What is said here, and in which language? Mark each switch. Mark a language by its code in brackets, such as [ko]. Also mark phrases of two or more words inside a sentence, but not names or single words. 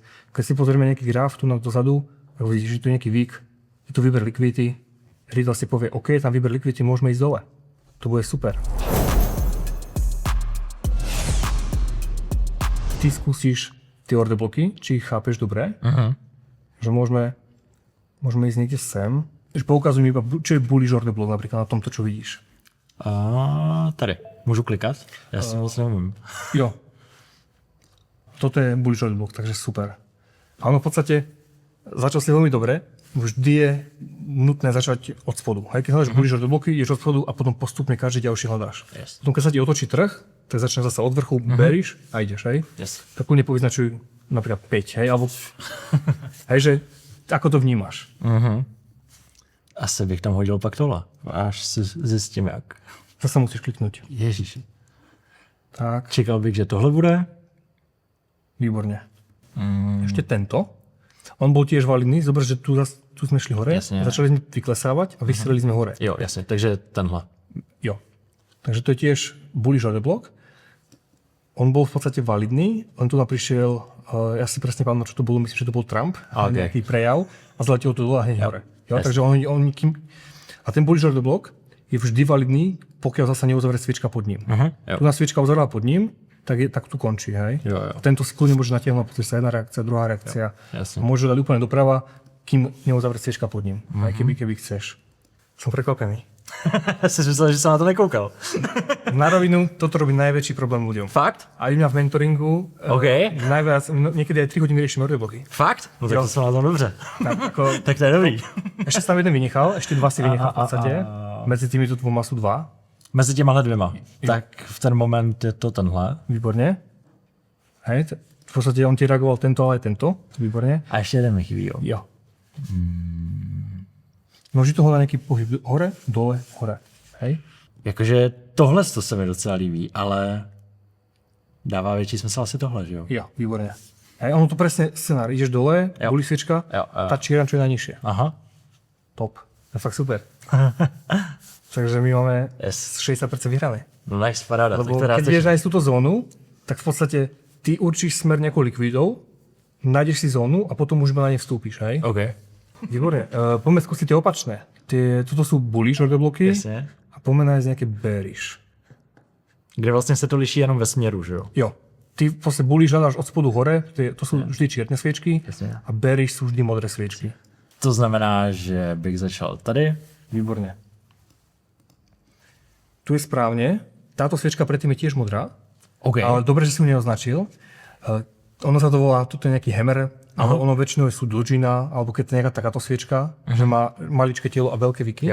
[sk] Keď si pozrieme nejaký graf tu na dozadu, vidíš, že tu je nejaký vík, je tu výber likvidity, retail si povie, OK, tam výber likvidity, môžeme ísť dole. To bude super. Ty skúsiš tie order bloky, či ich chápeš dobre, že môžeme ísť niekde sem, že poukazuj mi iba, čo je [en] bullish order block [sk] napríklad na tomto, čo vidíš. [cs] A tady. Můžu klikat? Já si moc neumím. [sk] Jo. Toto je [en] bullish order block, [sk] takže super. A ono v podstate začal si veľmi dobre, vždy je nutné začať od spodu. Hej, keď hľadáš [en] bullish order [sk] bloky, ideš od spodu a potom postupne každý ďalší hľadáš. Yes. Potom keď sa ti otočí trh, tak začneš zase od vrchu, beríš a ideš, hej? Yes. Tak kľudne povyznačuj napríklad 5, hej, alebo hej, že ako to vnímaš. [cs] Asi bych tam hodil pak tohle, až si zjistím jak. [sk] Zase musíš kliknúť. Ježiši. Tak, [cs] Čekal bych, že tohle bude. [sk] výborne. Ešte tento. On bol tiež validný, zober, že tu sme šli hore, Jasne. začali sme vyklesávať a vystrelili sme hore. [cs] Jo, jasně, takže tenhle. [sk] Jo. Takže to je tiež [en] bullish order block. [sk] On bol v podstate validný, on tu prišiel, ja si presne pamätám, čo to bolo, myslím, že to bol Trump, nejaký prejav a zletel to dole a hneď hore. Jo, takže a ten [en] bullish order block [sk] je vždy validný, pokiaľ zasa neuzavrie sviečka pod ním. Tu na sviečka uzavrela pod ním, tak tu končí, hej? Jo. A tento kľudne môže natiahnuť, pretože sa jedna reakcia, druhá reakcia. Jasne. Môže dať úplne doprava, kým neuzavrie sviečka pod ním. Aj keby chceš. Som prekvapený. [cs] Jsi myslel, že jsem na to nekoukal. [sk] Na rovinu, toto robí najväčší problém ľuďom. Fakt? A mňa v mentoringu OK. najviac, niekedy aj 3 hodiny riešime order bloky. Fakt? [cs] No tak to jsem na tom dobře. [sk] Tak, [cs] Tak to je dobrý. [sk] ešte som jeden vynechal, ešte 2 si vynechal v podstate. Medzi týmito dvoma sú 2. [cs] Mezi těma dvěma. Tak v ten moment je to tenhle. [sk] Výborne. Hej, v podstate on ti reagoval tento, ale aj tento. Výborne. [cs] A ještě jeden mi chybí, jo. Jo. [sk] Môže toho na nejaký pohyb hore, dole, hore. Hej? [cs] Jakože tohle to se mi docela líbí, ale dává větší smysl asi tohle, že jo? [sk] Jo, výborne. Hej, ono to presne scenár. Ideš dole, Jo. bulí sviečka, Jo. tá čierna, čo je najnižšie. Aha. Top. To je fakt super. Takže my máme Yes. 60% vyhrané. [cs] No nice, paráda. [sk] Lebo [cs] Tak to rád [sk] keď vieš nájsť túto zónu, tak v podstate ty určíš smer nejakou likvidou, nájdeš si zónu a potom už na ne vstúpiš, hej? OK. Výborne. Poďme skúsiť tie opačné. Toto sú [en] bullish order [sk] bloky [cs] Jasně. [sk] a poďme nájsť nejaké bearish. [cs] Kde vlastně se to liší jenom ve směru, že jo? Jo. [sk] ty vlastne bulíš hľadáš od spodu hore, to sú vždy čierne sviečky Jasne. a bearish sú vždy modré sviečky. [cs] To znamená, že bych začal tady. [sk] Výborne. Tu je správne. Táto sviečka predtým je tiež modrá, OK. ale dobre, že si ju neoznačil. Ono sa to volá, toto je nejaký hammer, ale ono väčšinou sú dlžina, alebo keď to je nejaká takáto sviečka, že má maličké telo a veľké vyky.